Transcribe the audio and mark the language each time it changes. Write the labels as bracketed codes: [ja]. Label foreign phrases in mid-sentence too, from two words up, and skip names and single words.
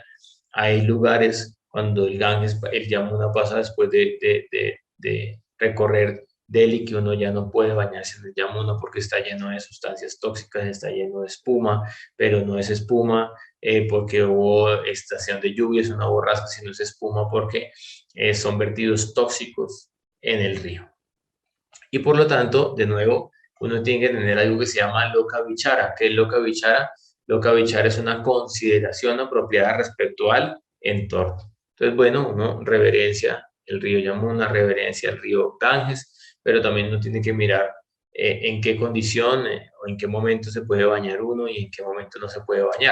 [es] Hay lugares cuando el Ganges, el Yamuna pasa después de recorrer Delhi, que uno ya no puede bañarse en el Yamuna porque está lleno de sustancias tóxicas, está lleno de espuma, pero no es espuma porque hubo estación de lluvia, es una borrasca, sino es espuma porque son vertidos tóxicos en el río. Y por lo tanto, de nuevo, uno tiene que tener algo que se llama [sa] loka vichara. [es] ¿Qué es [sa] loka vichara? Loka vichara [es] es una consideración apropiada respecto al entorno. Entonces, bueno, uno reverencia el río Yamuna, reverencia el río Ganges, pero también uno tiene que mirar en qué condición o en qué momento se puede bañar uno y en qué momento no se puede bañar.